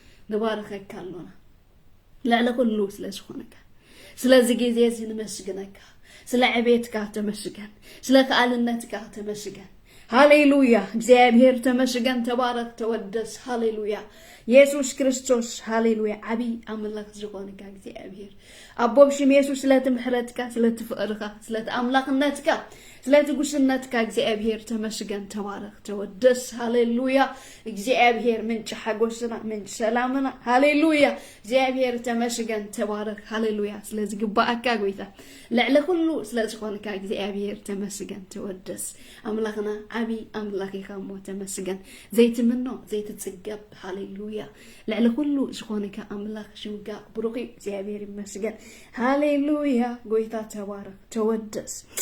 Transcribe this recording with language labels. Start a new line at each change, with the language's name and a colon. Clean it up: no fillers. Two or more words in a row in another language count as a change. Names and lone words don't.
Tigrinya: ንባረከካሎና ልዕሊ ኩሉ ስለ ዝኾነካ ስለዚ ጊዜ እዚ ንመስግነካ ስለ ዕቤትካ ተመስገን ስለ ከኣልነትካ ተመስገን ሃሌሉያ እግዚአብሔር ተመስገን ተባረክ ተወደስ ሃሌሉያ ኢየሱስ ክርስቶስ ሃሌሉያ ዓቢ አምላክ ዝኾንካ እግዚአብሔር አቦብሽም ኢየሱስ ስለትምሕረትካ ስለትፍቅርካ ስለተአምላክነትካ ስለትጉስነትካ እግዚአብሔር ተመስገን ተባረክ ተወደስ ሃሌሉያ እግዚአብሔር ምንጭ ሓጎስና ምንጭ ሰላምና ሃሌሉያ እግዚአብሔር ተመስገን ተባረክ ሃሌሉያ ስለዝግባአካ ጎይታ ልዕሊ ኩሉ ስለዝኾንካ እግዚአብሔር ተመስገን ተወደስ አምላክና ዓቢ አምላክ ኢኻ እሞ ተመስገን ዘይትምኖ ዘይትጽገብ ሃሌሉያ ልዕሊ ኩሉ ዝኾንካ አምላክ ሽምካ ብሩኽ እግዚአብሔር ይመስገን ሃሌሉያ ጎይታ ተባረክ ተወደስ